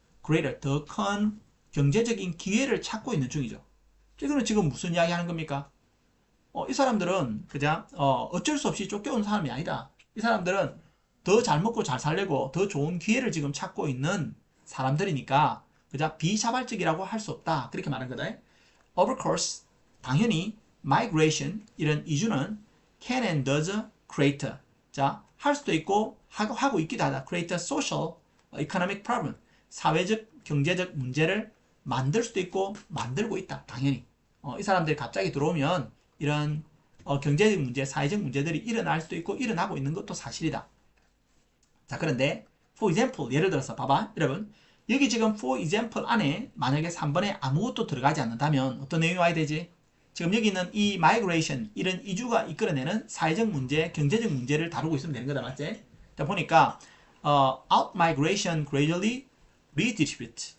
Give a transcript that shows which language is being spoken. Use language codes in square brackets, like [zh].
[ko] greater 더 큰 경제적인 기회를 찾고 있는 중이죠. 이거는 지금 무슨 이야기 하는 겁니까? 이 사람들은 그냥 어쩔 수 없이 쫓겨온 사람이 아니다. 이 사람들은 더 잘 먹고 잘 살려고 더 좋은 기회를 지금 찾고 있는 사람들이니까 그냥 비자발적이라고 할 수 없다. 그렇게 말한 거다. [en] Of course, [ko] 당연히 [en] migration [ko] 이런 이주는 [en] can and does create. [ko] 자, 할 수도 있고 하고 있기도 하다. [en] create social, economic problem. [ko] 사회적, 경제적 문제를 만들 수도 있고 만들고 있다. 당연히. 이 사람들이 갑자기 들어오면 이런 경제적 문제, 사회적 문제들이 일어날 수도 있고 일어나고 있는 것도 사실이다. 자, 그런데 for example, 예를 들어서 봐봐. 여러분, 여기 지금 for example 안에 만약에 3번에 아무것도 들어가지 않는다면 어떤 내용이 와야 되지? 지금 여기 있는 이 migration, 이런 이주가 이끌어내는 사회적 문제, 경제적 문제를 다루고 있으면 되는 거다. 맞지? 자, 보니까 [en] out migration gradually redistribute.